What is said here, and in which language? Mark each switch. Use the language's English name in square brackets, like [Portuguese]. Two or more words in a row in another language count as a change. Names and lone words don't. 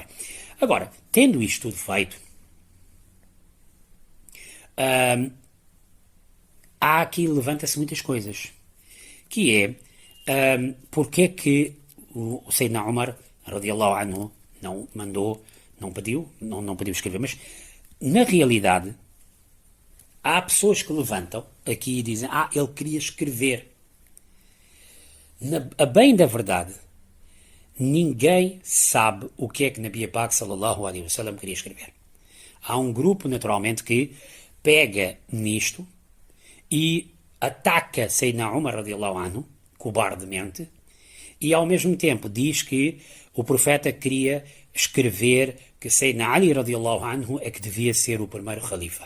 [Portuguese] Agora, tendo isto tudo feito, há aqui, levanta-se muitas coisas, que é porque é que o Sayyidina Umar [Arabic] رضي الله عنه [Portuguese] não mandou, não pediu escrever, mas na realidade há pessoas que levantam aqui e dizem, ele queria escrever. A bem da verdade, ninguém sabe o que é que Nabi Pak [Arabic] صلى الله عليه وسلم [Portuguese] queria escrever. Há um grupo, naturalmente, que pega nisto e ataca Sayyidina Umar [Arabic] رضي الله عنه, [Portuguese] cobardemente, e ao mesmo tempo diz que o profeta queria escrever que Sayyidina Ali [Arabic] رضي الله عنه [Portuguese] é que devia ser o primeiro khalifa.